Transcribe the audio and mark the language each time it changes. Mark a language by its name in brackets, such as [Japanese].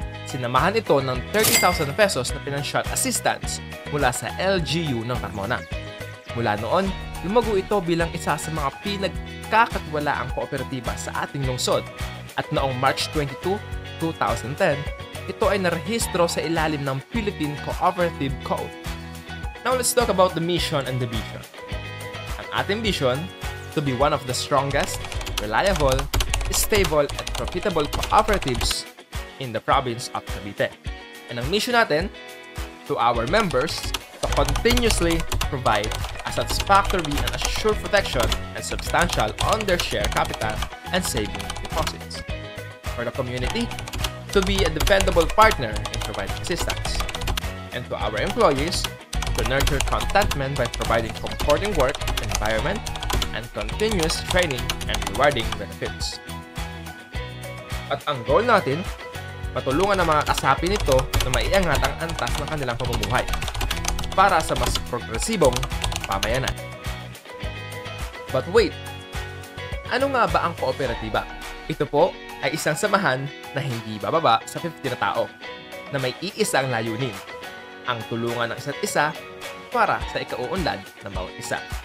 [Filipino] Sinamahan ito ng 30,000 pesos na financial assistance mula sa LGU ng Carmona. Mula noon, lumago ito bilang isa sa mga pinagkakatiwalaang kooperatiba sa ating lungsod at noong March 22, 2010, ito ay narehistro sa ilalim ng Philippine Cooperative Code. [English] Now let's talk about the mission and the vision. [Filipino] Ang ating [English] vision, to be one of the strongest, reliable, stable, and profitable cooperatives in the province of Cavite. And ang mission natin, to our members, to continuously provide a satisfactory and assured protection and substantial on their share capital and saving deposits. For the community, to be a dependable partner in providing assistance. And to our employees, to nurture contentment by providing comforting work environment and continuous training and rewarding benefits. [Filipino] At ang goal natin, matulungan ang mga kasapi nito na maiangat ang antas ng kanilang pamumuhay para sa mas progresibong pamayanan. [English] But wait, [Filipino] ano nga ba ang kooperatiba? Ito po ay isang samahan na hindi bababa sa 50 na tao na may iisang layunin, ang tulungan ng isa't isa para sa ikauunlad ng bawat isa.